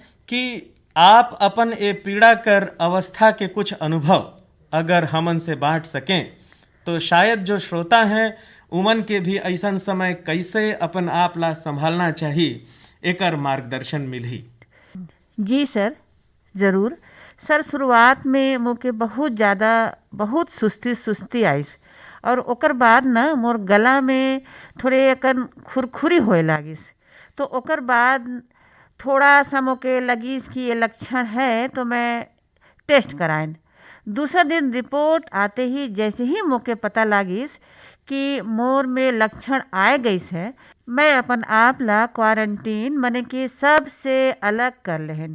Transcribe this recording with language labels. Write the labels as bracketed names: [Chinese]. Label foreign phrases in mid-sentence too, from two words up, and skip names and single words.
[Chhattisgarhi] कि आप अपन ए पीड़ा कर अवस्था के कुछ अनुभव अगर हमन से बांट सकें तो शायद जो श्रोता हैं उमन के भी ऐसा समय कैसे अपन आप ला संभालना चाहिए, एकर मार्गदर्शन मिली। जी सर, ज़रूर सर। शुरुआत में मोके बहुत सुस्ती आइस, और ओकर बाद ना मोर गला में थोड़े अकन खुरखुरी होए लागिस। तो ओकर बाद थोड़ा सा मोके लगिस कि ये लक्षण है तो मैं टेस्ट कराइन। दूसरा दिन रिपोर्ट आते ही जैसे ही मोके पता लागिस कि मोर में लक्षण आए गईस है, मैं अपन आप ला क्वारंटीन मने कि सबसे अलग कर लेहन।